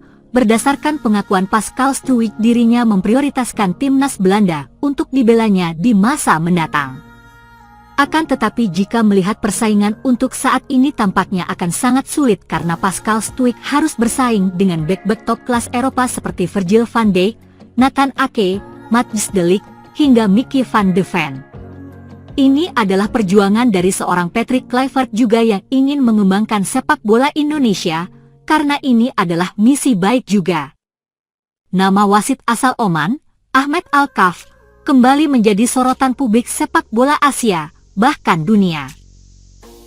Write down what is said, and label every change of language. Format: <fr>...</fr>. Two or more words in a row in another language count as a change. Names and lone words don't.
<id>Berdasarkan pengakuan Pascal Struijk dirinya memprioritaskan timnas Belanda untuk dibelanya di masa mendatang. Akan tetapi jika melihat persaingan untuk saat ini tampaknya akan sangat sulit karena Pascal Struijk harus bersaing dengan bek-bek top kelas Eropa seperti Virgil van Dijk, Nathan Ake, Matthijs de Ligt, hingga Mickey van de Ven. Ini adalah perjuangan dari seorang Patrick Kluivert juga yang ingin mengembangkan sepak bola Indonesia, karena ini adalah misi baik juga. Nama wasit asal Oman, Ahmed Al-Kaf, kembali menjadi sorotan publik sepak bola Asia, bahkan dunia.</id>